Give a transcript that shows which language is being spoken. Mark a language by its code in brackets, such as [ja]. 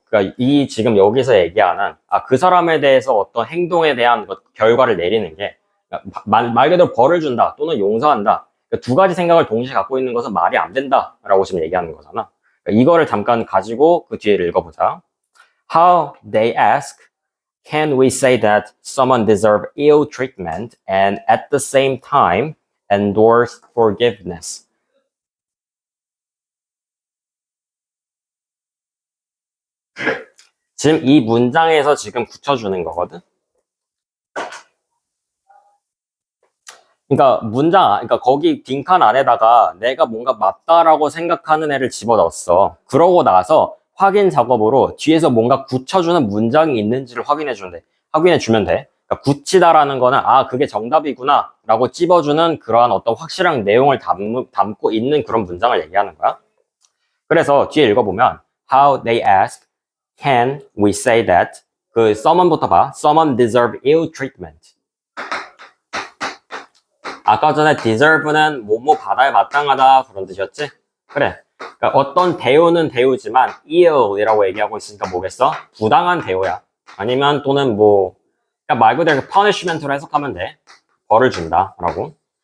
[ko] 그러니까 이 지금 여기서 얘기하는 그 사람에 대해서 어떤 행동에 대한 결과를 내리는 게 그러니까 말 그대로 벌을 준다 또는 용서한다. 그러니까 두 가지 생각을 동시에 갖고 있는 것은 말이 안 된다라고 지금 얘기하는 거잖아. 그러니까 이거를 잠깐 가지고 그 뒤에를 읽어보자. [en] How they ask, can we say that someone deserve ill treatment and at the same time endorse forgiveness? [ko] 지금 이 문장에서 지금 붙여주는 거거든. 그러니까 그러니까 거기 빈칸 안에다가 내가 뭔가 맞다라고 생각하는 애를 집어넣었어. 그러고 나서 확인 작업으로 뒤에서 뭔가 굳혀주는 문장이 있는지를 확인해주면 돼. 그러니까 굳히다라는 거는 그게 정답이구나 라고 찝어주는 그러한 어떤 확실한 내용을 담고 있는 그런 문장을 얘기하는 거야. 그래서 뒤에 읽어보면 [en] How they ask, can we say that 그 someone [ko] 부터 봐. [en] Someone deserve ill treatment. [ko] 아까 전에 deserve는 뭐뭐 받아야 마땅하다 그런 뜻이었지? 그래. 그러니까 어떤 대우는 대우지만 ill이라고 얘기하고 있으니까 뭐겠어? 부당한 대우야. 아니면 또는 뭐 그러니까 말 그대로 punishment로 해석하면 돼. 벌을 준다라고.